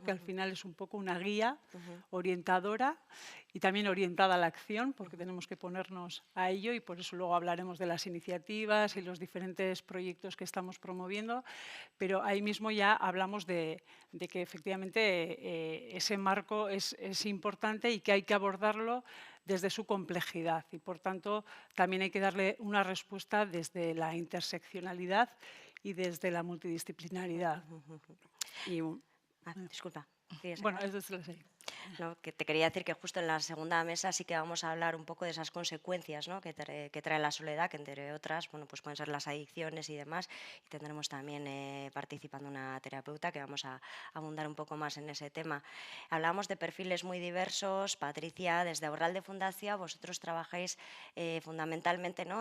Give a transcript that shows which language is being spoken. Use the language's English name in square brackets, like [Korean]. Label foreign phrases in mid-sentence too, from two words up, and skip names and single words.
[Spanish] que al final es un poco una guía orientadora y también orientada a la acción, porque tenemos que ponernos a ello y por eso luego hablaremos de las iniciativas y los diferentes proyectos que estamos promoviendo, pero ahí mismo ya hablamos de que efectivamente ese marco es importante y que hay que abordarlo desde su complejidad y, por tanto, también hay que darle una respuesta desde la interseccionalidad y desde la multidisciplinaridad. Y, Disculpa. ¿quieres Bueno, acabar? [Basque] ez dut lasai. [Spanish] No, que te quería decir que justo en la segunda mesa sí que vamos a hablar un poco de esas consecuencias, ¿no? que trae la soledad, que entre otras, bueno, pues pueden ser las adicciones y demás. Y tendremos también participando una terapeuta que vamos a abundar un poco más en ese tema. Hablamos de perfiles muy diversos. Patricia, desde Aurralde Fundación, vosotros trabajáis fundamentalmente, ¿no?